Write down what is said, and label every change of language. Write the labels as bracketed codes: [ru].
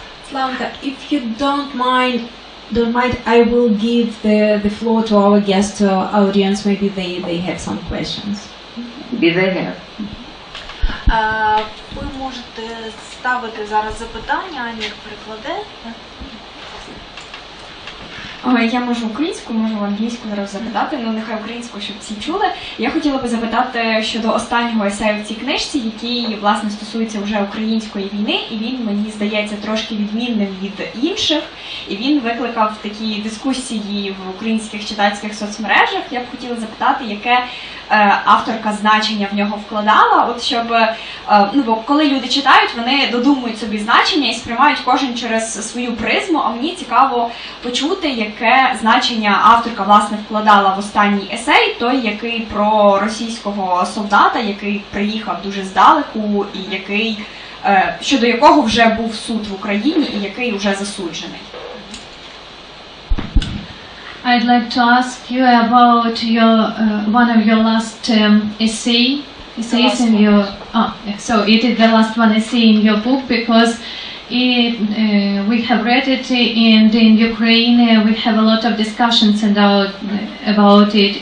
[en] Славенка, if you don't mind, I will give the floor to our guest audience. Maybe they have some questions. Did they have? [uk] Ви можете ставити зараз запитання, Аня їх перекладе. Я можу українську, можу англійську зараз запитати, нехай українську, щоб всі чули. Я хотіла би запитати щодо останнього есею в цій книжці, який, власне, стосується вже української війни, і він, мені здається, трошки відмінним від інших, і він викликав такі дискусії в українських читацьких соцмережах. Я б хотіла запитати, яке авторка значення в нього вкладала, от щоб, бо коли люди читають, вони додумують собі значення і сприймають кожен через свою призму, а мені цікаво почути, яке значення авторка, власне, вкладала в останній есей, той, який про російського солдата, який приїхав дуже здалеку, і який, щодо якого вже був суд в Україні, і який вже засуджений. [en] I'd like to ask you about one of your last essays in your. So it is the last one essay in your book because we have read it, and in Ukraine we have a lot of discussions about it.